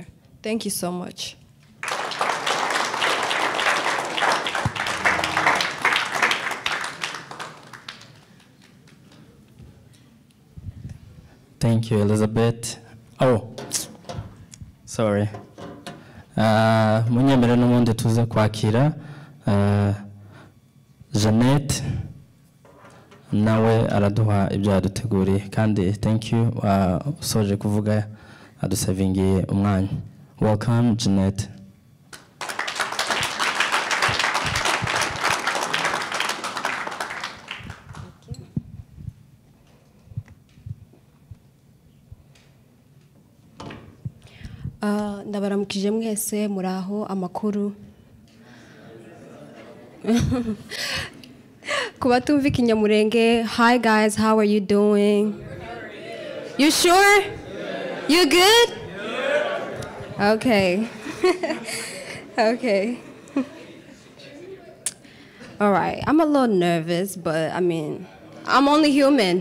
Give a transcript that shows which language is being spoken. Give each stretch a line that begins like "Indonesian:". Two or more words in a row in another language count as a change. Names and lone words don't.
English: Thank you so much. Thank you, Elizabeth. Oh, sorry.
Kinyarwanda: Munyemere n'ubundi tuze kwakira Jeanette nawe araduha ibyo yaduteguriye kandi
English: thank you
Kinyarwanda: usoje kuvuga adusavingiye umwanya.
English: Welcome, Jeanette.
Kinyarwanda: Ndabaramukije mwese muraho amakuru. Kubatumva ikinyamurenge.
English: Hi guys, how are you doing? You sure? You good? Okay. Okay. All right. I'm a little nervous, but I mean, I'm only human.